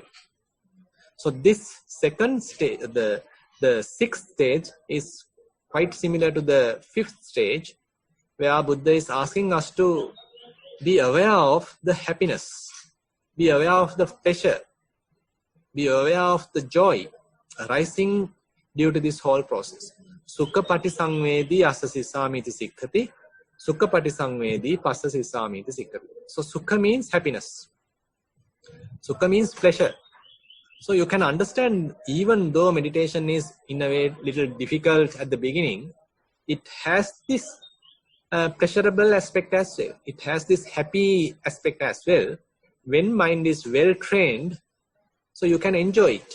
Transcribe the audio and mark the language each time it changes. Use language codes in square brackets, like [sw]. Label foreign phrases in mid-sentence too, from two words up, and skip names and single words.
[en] So this second stage, the sixth stage is quite similar to the fifth stage, where Buddha is asking us to be aware of the happiness, be aware of the pleasure, be aware of the joy arising due to this whole process. [pi] Sukha patisangvedi asasisamiti sikkhati, sukha patisangvedi passasisamiti sikkhati. [en] So sukha means happiness. Sukha means pleasure. So you can understand, even though meditation is in a way little difficult at the beginning, it has this pleasurable aspect as well. It has this happy aspect as well. When mind is well trained, so you can enjoy it.